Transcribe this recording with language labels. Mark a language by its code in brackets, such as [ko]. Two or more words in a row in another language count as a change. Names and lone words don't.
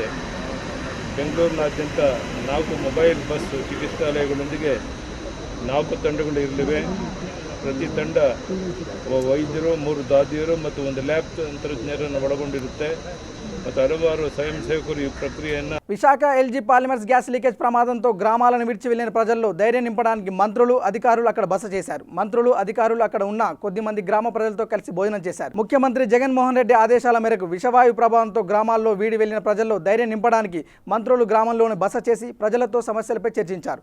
[kn] ಬೆಂಗಳೂರಿನಾದ್ಯಂತ 4 ಮೊಬೈಲ್ ಬಸ್ ಚಿಕಿತ್ಸಾಲಯಗಳೊಂದಿಗೆ 4 ತಂಡಗಳು ಇರಲಿವೆ. ಪ್ರತಿ ತಂಡ ವೈದ್ಯರು, 3 ದಾದಿಯರು ಮತ್ತು 1 ಲ್ಯಾಬ್ ತಂತ್ರಜ್ಞರನ್ನು ಒಳಗೊಂಡಿರುತ್ತೆ ಮತ್ತು ಹಲವಾರು ಸ್ವಯಂ ಸೇವಕರು ಈ ಪ್ರಕ್ರಿಯೆಯನ್ನು. [te] విశాఖ LG పాలిమర్స్ గ్యాస్ లీకేజ్ ప్రమాదంతో గ్రామాలను విడిచి వెళ్లిన ప్రజల్లో ధైర్యం నింపడానికి మంత్రులు, అధికారులు అక్కడ బస చేశారు. మంత్రులు, అధికారులు అక్కడ ఉన్న కొద్ది మంది గ్రామ ప్రజలతో కలిసి భోజనం చేశారు. ముఖ్యమంత్రి జగన్మోహన్ రెడ్డి ఆదేశాల మేరకు విషవాయు ప్రభావంతో గ్రామాల్లో వీడి వెళ్లిన ప్రజల్లో ధైర్యం నింపడానికి మంత్రులు గ్రామంలోని బస చేసి ప్రజలతో సమస్యలపై చర్చించారు.